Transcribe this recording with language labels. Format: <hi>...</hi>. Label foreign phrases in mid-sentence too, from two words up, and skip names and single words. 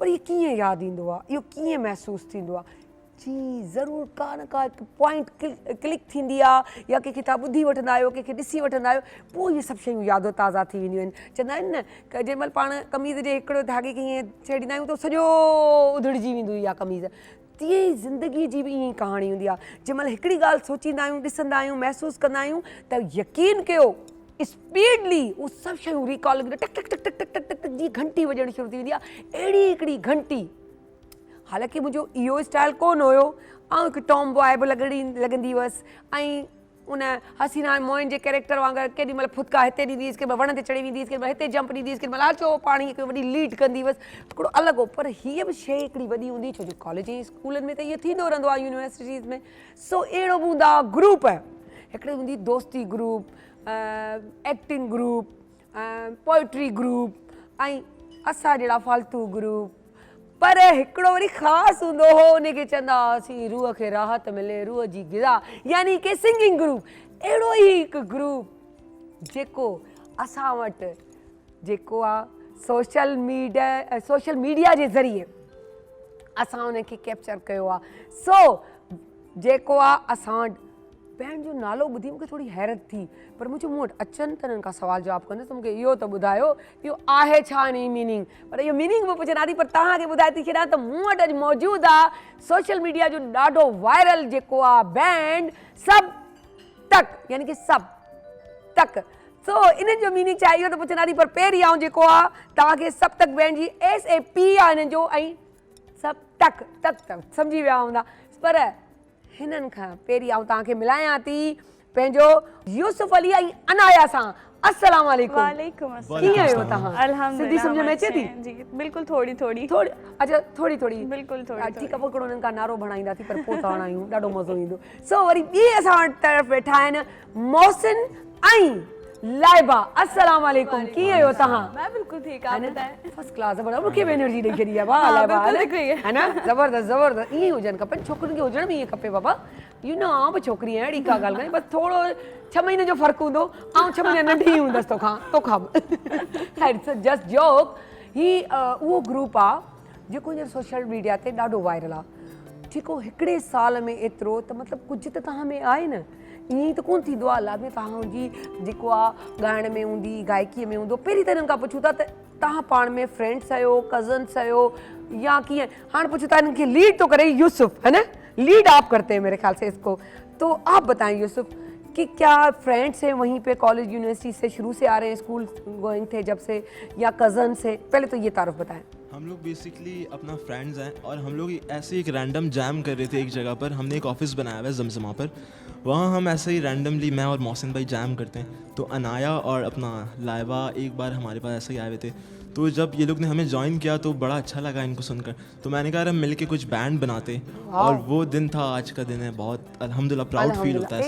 <sd>इहो कीअं यादि ईंदो आहे इहो कीअं महसूसु थींदो आहे जी ज़रूरु का न का हिकु पॉइंट क्लिक थींदी आहे या कंहिंखे तव्हां ॿुधी वठंदा आहियो कंहिंखे ॾिसी वठंदा आहियो पोइ इहे सभु शयूं यादो ताज़ा थी वेंदियूं आहिनि चवंदा आहिनि न की जेॾी महिल पाण कमीज़ जे हिकिड़ो धागे खे ईअं छेड़ींदा आहियूं त सॼो उधड़िजी वेंदी इहा कमीज़ तीअं ई ज़िंदगीअ जी बि ईअं ई कहाणी हूंदी आहे जंहिं महिल हिकिड़ी ॻाल्हि सोचींदा आहियूं ॾिसंदा आहियूं महसूसु कंदा आहियूं त यकीन कयो स्पीडली उहे सभु शयूं रिकॉल टक टक टक टक टक टक टक जी घंटी वॼणु शुरू थी वेंदी आहे अहिड़ी हिकिड़ी घंटी हालांकि मुंहिंजो इहो स्टाइल कोन हुयो ऐं हिकु टॉम बॉय बि लॻंदी हुअसि ऐं उन हसीना मोइन जे कैरेक्टर वांगुरु केॾी महिल फुदका हिते ॾींदी हुअसि केॾी महिल वण ते चढ़ी वेंदी हुअसि केॾी महिल हिते जंप ॾींदी हुअसि केॾी महिल अचो पाणी हिकु वॾी लीड कंदी हुअसि हिकिड़ो अलॻि हो पर हीअ बि शइ हिकिड़ी वॾी हूंदी छो जो कॉलेज ऐं स्कूलनि में त इहो थींदो रहंदो आहे यूनिवर्सिटीज़ में सो अहिड़ो बि हूंदा ग्रुप हिकिड़ी हूंदी दोस्ती ग्रुप एक्टिंग ग्रुप पोइट्री ग्रुप ऐं असां जहिड़ा फालतू ग्रुप पर हिकिड़ो वरी ख़ासि हूंदो हो उनखे चवंदा हुआसीं रूह खे राहत मिले रूह जी गिज़ा यानी की सिंगिंग ग्रुप अहिड़ो ई हिकु ग्रुप जेको असां वटि जेको आहे</sd> <en>social media</en> <sd>जे ज़रिए असां उनखे कैप्चर कयो आहे सो जेको आहे असां वटि बैंड जो नालो ॿुधी मूंखे थोरी हैरत थी पर मुंहिंजो मूं वटि अचनि त हिननि खां सुवाल जवाबु कंदसि त मूंखे इहो त ॿुधायो इहो आहे छा इन जी मीनिंग पर इहो मीनिंग बि पुछंदा थी पर तव्हांखे ॿुधाए थी छॾियां त मूं वटि अॼु मौजूदु आहे</sd> <en>social media</en> <sd>जो ॾाढो वायरल जेको आहे बैंड सब तक यानी की सब तक सो इन्हनि जो मीनिंग छा इहो त पुछंदा थी पर पहिरीं आऊं जेको आहे तव्हांखे सब तक बैंड जी SAP आहे हिननि जो ऐं सब तक तक तक सम्झी विया हूंदा पर हिननि खां पहिरीं आऊं तव्हांखे मिलायां थी पंहिंजो यूसुफ अली ऐं अनाया सां अस्सलाम वालेकुम वालेकुम अस्सलाम कीअं आहियो तव्हां अल्हम्दुलिल्लाह सिंधी सम्झ में अचे थी</sd> <hi>जी बिल्कुल थोड़ी थोड़ी थोड़ी अच्छा थोड़ी थोड़ी बिल्कुल थोड़ी</hi> <sd>ठीकु आहे पोइ हिकिड़ो हुननि खां नारो बणाईंदा थी पर पोइ तव्हां आहियूं ॾाढो मज़ो ईंदो सो वरी ॿी असां वटि तरफ़ वेठा आहिनि मोहसिन ऐं लाइबा अस्सलाम वालेकुम कीअं आहियो तव्हां</sd> <hi>मैं बिल्कुल ठीक आप बताएं</hi> <sd>फर्स्ट क्लास ज़बरदस्त मूंखे बि एनर्जी ॾेई छॾी आहे वाह लाइबा है न ज़बरदस्त ज़बरदस्त ईअं ई हुजनि खपनि छोकिरियुनि खे हुजण बि ईअं खपे बाबा</sd> <en>you know</en> <sd>आउं बि छोकिरी आहियां अहिड़ी का ॻाल्हि कान्हे बसि थोरो 6 महीने जो फ़र्क़ु हूंदो ऐं 6 महीने नंढी हूंदसि तोखां बि</sd> <en>just joke</en> <sd>ही उहो ग्रुप आहे जेको हींअर सोशल मीडिया ते ॾाढो वायरल आहे जेको हिकिड़े साल में एतिरो त मतिलबु कुझु त तव्हां में आहे न ईअं ई त कोन्ह थींदो आहे लाज़मी तव्हांजी जेको आहे ॻाइण में हूंदी गायकीअ में हूंदो पहिरीं त हिननि खां पुछूं था त तव्हां पाण में फ्रेंड्स आहियो कज़न्स आहियो या कीअं हाणे पुछूं था हिननि खे लीड थो करे यूसुफ है न</sd> <hi>लीड आप करते हैं मेरे ख्याल से इसको तो आप बताएं यूसुफ कि क्या फ्रेंड्स हैं वहीं पे कॉलेज यूनिवर्सिटी से शुरू से आ रहे हैं स्कूल गोइंग थे जब से या कज़न से पहले तो ये तारुफ बताएं हम लोग बेसिकली अपना फ्रेंड्स हैं और हम लोग ऐसे एक रैंडम जैम कर रहे थे एक जगह पर हमने एक ऑफिस बनाया हुआ है जमजमा पर वहाँ हम ऐसे ही रैंडमली मैं और मोहसिन भाई जैम करते हैं तो अनाया और अपना लाइबा एक बार हमारे पास ऐसे ही आए हुए थे तो जब ये लोग ने हमें ज्वाइन किया तो बड़ा अच्छा लगा इनको सुनकर तो मैंने कहा हम मिलके कुछ बैंड बनाते और वो दिन था आज का दिन है बहुत अल्हम्दुलिल्लाह</hi> <en>proud feel</en> <hi>होता है</hi>